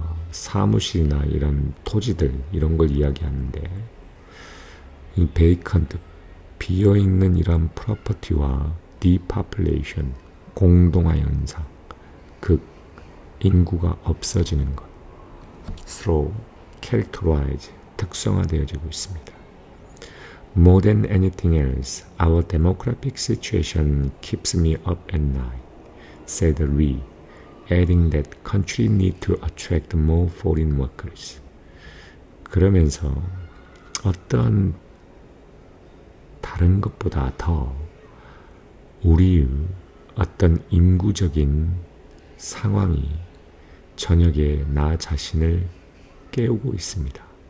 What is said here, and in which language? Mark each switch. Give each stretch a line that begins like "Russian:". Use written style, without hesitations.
Korean: 사무실이나 이런 토지들, 이런 걸 이야기하는데, 이 vacant, 비어있는 이런 property와 depopulation, 공동화 현상, 인구가 없어지는 것, 서로 characterize, 특성화되어지고 있습니다.
English: More than anything else, our demographic situation keeps me up at night. said Lee, adding that country need to attract more foreign workers.
Korean: 그러면서 어떤 다른 것보다 더 우리의 어떤 인구적인 상황이 저녁에 나 자신을 깨우고 있습니다.